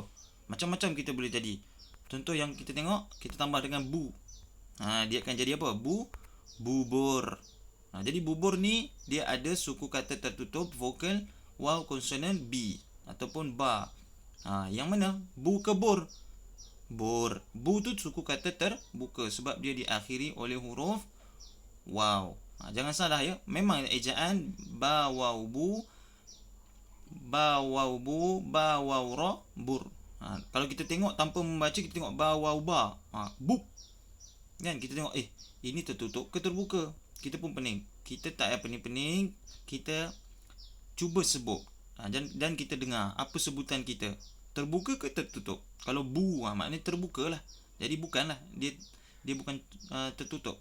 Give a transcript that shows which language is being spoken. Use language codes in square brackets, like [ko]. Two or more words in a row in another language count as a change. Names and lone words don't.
[ms] Macam-macam kita boleh jadi. Contoh yang kita tengok, kita tambah dengan bu. Dia akan jadi apa? Bubur. Jadi bubur ni dia ada suku kata tertutup vokal waw, konsonan B ataupun ba. Yang mana? Bu ke bur? Bur. Bu tu suku kata terbuka sebab dia diakhiri oleh huruf waw. Jangan salah ya. Memang ejaan ba waw bu, ba waw bu, ba waw ra, bur. Kalau kita tengok tanpa membaca, kita tengok ba waw ba, buk. Kan kita tengok ini tertutup ke terbuka? Kita pun pening. Kita tak payah pening-pening, kita cuba sebut. Dan kita dengar apa sebutan kita. Terbuka ke tertutup? Kalau bu, maknanya terbuka lah. Jadi bukanlah, dia bukan tertutup.